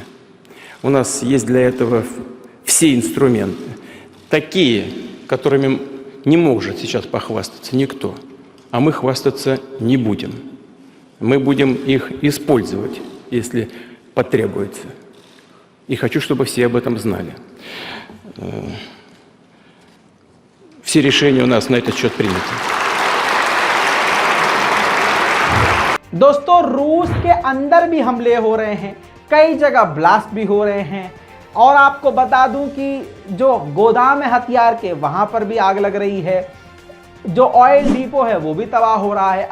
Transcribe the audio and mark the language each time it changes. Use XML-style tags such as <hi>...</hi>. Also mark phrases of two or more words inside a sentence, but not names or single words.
<ru>У нас есть для этого все инструменты, такие, которыми не может сейчас похвастаться никто, а мы хвастаться не будем. Мы будем их использовать, если потребуется. И хочу, чтобы все об этом знали. Все решения у нас на этот счет приняты.</ru> <hi>दोस्तों, रूस के अंदर भी हमले हो रहे हैं, कई जगह ब्लास्ट भी हो रहे हैं। और आपको बता दूं कि जो गोदाम है हथियार के, वहां पर भी आग लग रही है। जो</hi> <en>oil depot</en> <hi>है वो भी तबाह हो रहा है।</hi>